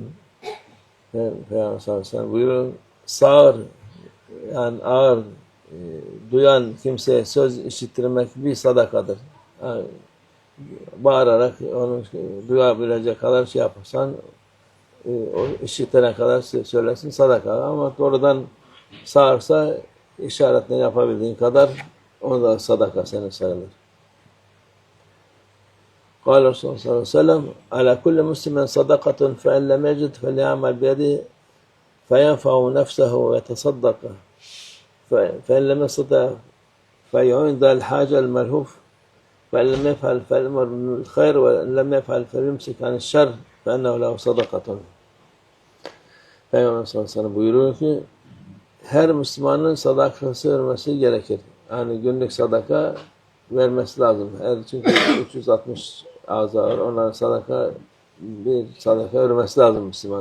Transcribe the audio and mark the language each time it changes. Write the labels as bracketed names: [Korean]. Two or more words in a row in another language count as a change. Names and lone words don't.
[Turkish] Peygamber [Arabic] صلى الله عليه وسلم [Turkish] buyuruyor, sağır, yani ağır duyan kimseye söz işittirmek bir sadakadır. Yani bağırarak onu duyabilecek kadar şey yaparsan, o işitene kadar söylesin, sadaka. Ama doğrudan sağırsa işaretle yapabildiğin kadar, o da sadaka senin sayılır. [Arabic] قال رسول الله صلى الله عليه وسلم: على كل مسلم صدقة فإن لم يجد فليعمل بيده فينفع نفسه ويتصدق فإن لم يستطع فيعين ذا الحاجة الملهوف فإن لم يفعل فليأمر بالخير وإن لم يفعل فليمسك عن الشر فإنه له صدقة. [Turkish] Peygamber [Arabic] صلى الله عليه وسلم [Turkish] buyuruyor ki her Müslümanın sadakası vermesi gerekir. Yani günlük sadaka vermesi lazım. Çünkü 360 ağza var. Onların bir sadaka vermesi lazım Müslüman.